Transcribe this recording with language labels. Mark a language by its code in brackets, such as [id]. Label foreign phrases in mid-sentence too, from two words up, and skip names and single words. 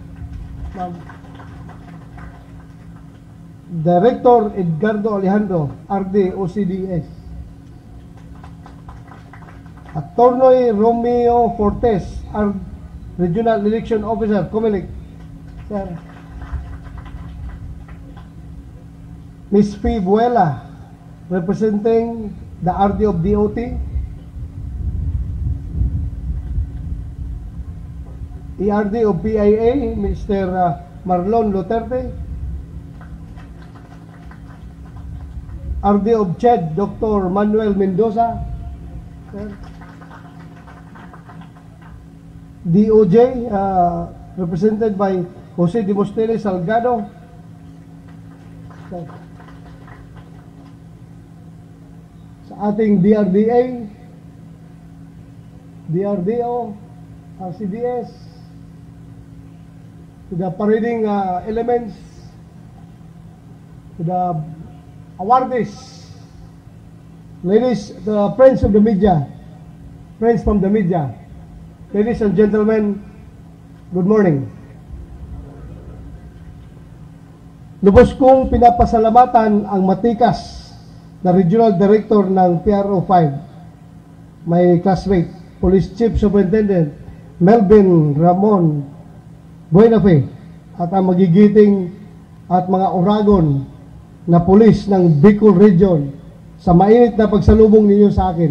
[en] Director Edgardo Alejandro, RD, OCDS. Attorney Romeo Fortes, Regional Election Officer, Comelec. Sir. Ms. P. Buela, representing the RD of DOT. ERD of PIA, Mr. Marlon Luterte. RD of CHED, Dr. Manuel Mendoza. Sir. DOJ, represented by Jose Demostele Salgado. Sir. [tl] Sa ating DRDA, DRDO, RCDS, [en] to the parading elements, to the awardees, ladies, the friends of the media, friends from the media, ladies and gentlemen, good morning. [tl] Lubos kong pinapasalamatan ang matikas na [en] Regional Director [tl] ng PRO 5, [en] my classmate, [tl] Police Chief Superintendent Melvin Ramon Buenafe, at ang magigiting at mga oragon na pulis ng Bicol Region sa mainit na pagsalubong ninyo sa akin.